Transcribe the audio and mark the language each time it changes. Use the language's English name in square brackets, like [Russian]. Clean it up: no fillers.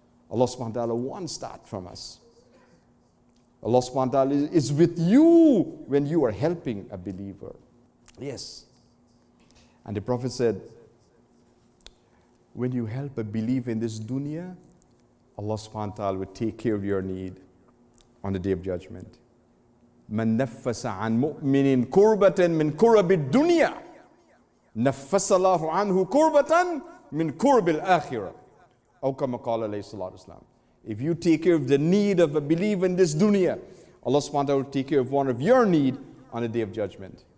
[English] Allah subhanahu wa ta'ala wants that from us. Allah subhanahu wa ta'ala is with you when you are helping a believer. Yes. And the Prophet said, when you help a believer in this dunya, Allah subhanahu wa ta'ala will take care of your need on the day of judgment. [Arabic] من نفس عن مؤمن كربة من كرب الدنيا نفس الله عنه كربة من كرب الآخرة أو كما قال عليه الصلاة والسلام. [English] If you take care of the need of a believer in this dunya, Allah subhanahu wa ta'ala will take care of one of your need on the day of judgment.